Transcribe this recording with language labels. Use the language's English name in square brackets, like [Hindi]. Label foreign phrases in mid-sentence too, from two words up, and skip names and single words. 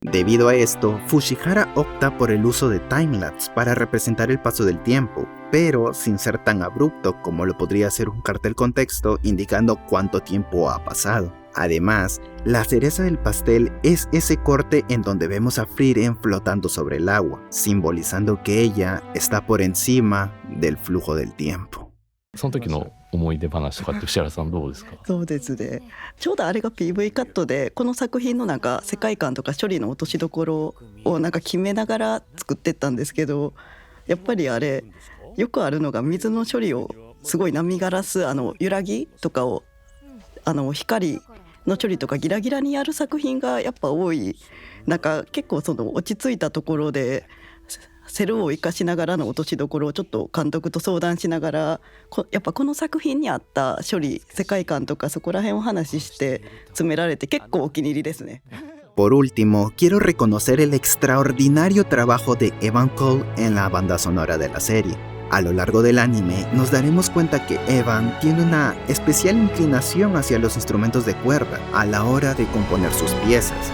[Spanish] Debido a esto, Fushihara opta por el uso de timelapse para representar el paso del tiempo, pero sin ser tan abrupto como lo podría ser un cartel con texto indicando cuánto tiempo ha pasado. Además, la cereza del pastel es ese corte en donde vemos a Frieren flotando sobre el agua, simbolizando que ella está por encima del flujo del tiempo. [Japanese] その時の思い出話とかって石原さんどうですか？そうですね。ちょうどあれが PV カットで、この作品のなんか世界観とか処理の落としどころをなんか決めながら作ってったんですけど、やっぱりあれよくあるのが水の処理をすごい波ガラス揺らぎとかを光の処理とかギラギラにやる作品がやっぱ多い。なんか結構その落ち着いたところでセルを生かしながらの落としどころをちょっと監督と相談しながら、やっぱこの作品に合った処理、世界観とかそこら辺を話して詰められて結構お気に入りですね。 [Spanish] Por último, quiero reconocer el extraordinario trabajo de Evan Cole en la banda sonora de la serie. A lo largo del anime nos daremos cuenta que Evan tiene una especial inclinación hacia los instrumentos de cuerda a la hora de componer sus piezas.